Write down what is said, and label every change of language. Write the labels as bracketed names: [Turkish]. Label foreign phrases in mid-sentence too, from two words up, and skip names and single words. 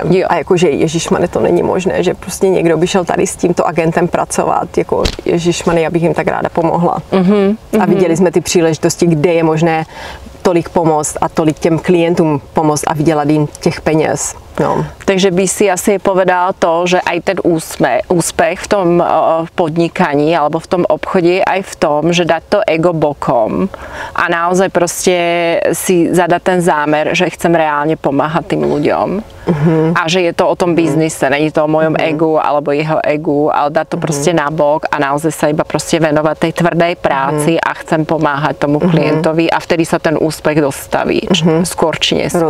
[Czech] A jakože ježišmane, to není možné, že prostě někdo by šel tady s tímto agentem pracovat, jako ježišmane, já bych jim tak ráda pomohla. A viděli jsme ty příležitosti, kde je možné tolik pomoct a tolik těm klientům pomoct a vydělat jim těch peněz. No. [Slovak] Takže by si asi povedala to, že aj ten úspech v tom podnikaní alebo v tom obchode aj v tom, že dať to ego bokom a naozaj proste si zadať ten zámer, že chcem reálne pomáhať tým ľuďom a že je to o tom biznise, není to o mojom egu alebo jeho egu, ale dať to proste nabok a naozaj sa iba proste venovať tej tvrdej práci a chcem pomáhať tomu klientovi a vtedy sa ten úspech dostaví, skôr či neskôr.